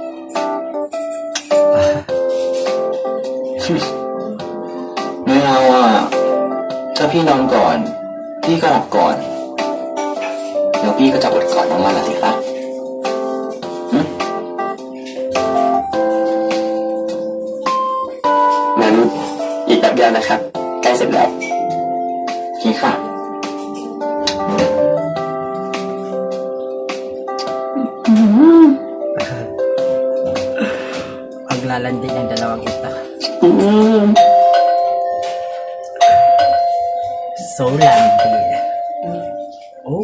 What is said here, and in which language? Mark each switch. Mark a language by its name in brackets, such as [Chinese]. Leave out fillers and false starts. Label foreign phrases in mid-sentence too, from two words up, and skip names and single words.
[Thai] ไม่เอาอ่ะถ้าพี่นอนก่อนพี่ก็หลับก่อนแล้วพี่ก็จะอดกอดน้องมันละสิครับงั้นอีกแป๊บเดียวนะครับใกล้เสร็จแล้วพี่ค่ะ [Filipino] Paglalandi ng dalawang ita. So landi. [English] Oh.